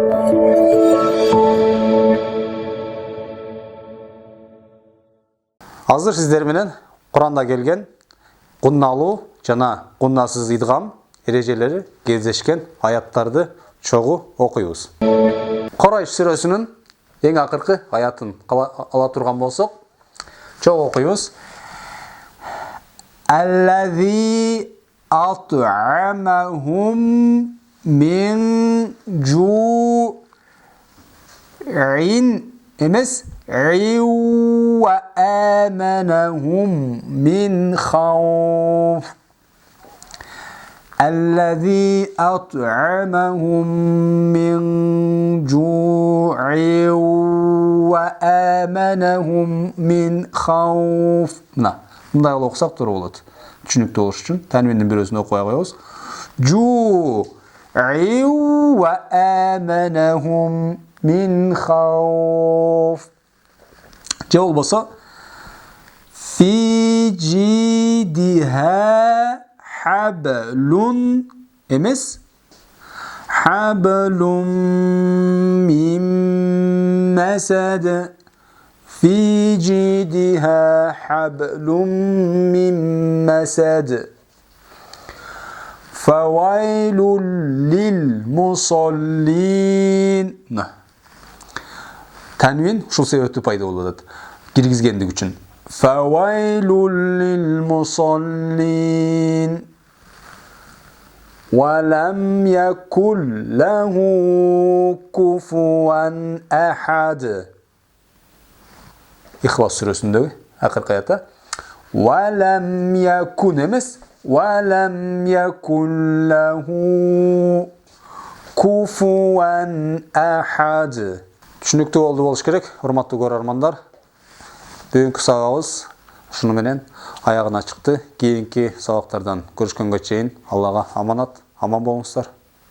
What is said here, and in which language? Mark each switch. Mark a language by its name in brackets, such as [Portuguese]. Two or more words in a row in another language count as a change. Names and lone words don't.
[Kyrgyz] Азыр сиздер менен Куранда келген кунналуу жана куннасыз идгам эрежелери кездешкен аяттарды чогуу окуйбуз. Курайш сүрөсүнүн эң акыркы аятын ала турган болсок, чогуу окуйбуз. [Arabic] الذي أطعمهم من جوع эмес, وآمنهم من خوف. الذي أطعمهم من جوع وآمنهم من خوف. [Kyrgyz] Мындай кылып окусак туура болот. Түшүнүктүү болуш үчүн танвиндин бирөөсүн окуй коебуз. [Arabic] جوع وآمنهم من خوف. [Kyrgyz] Же болбосо [Arabic] في جيدها حبل эмес, حبل من مسد. في جيدها حبل من مسد. فويل للمصلين. [Kyrgyz] Танвин ушул себептүү пайда болуп атат. Киргизгендик үчүн. [Arabic] فويل للمصلين. ولم يكن له كفوا أحد. [Kyrgyz] Ихлас сүрөсүндөгү акыркы аятта. [Arabic] ولم يكن эмес, ولم يكن له كفوا أحد. [Kyrgyz] Түшүнүктүү болуш керек, урматтуу көрөрмандар. Бүгүнкү сабагыбыз ушуну менен аягына чыкты. Кийинки сабактардан көрүшкөнгө чейин Аллага аманат, аман болуңуздар.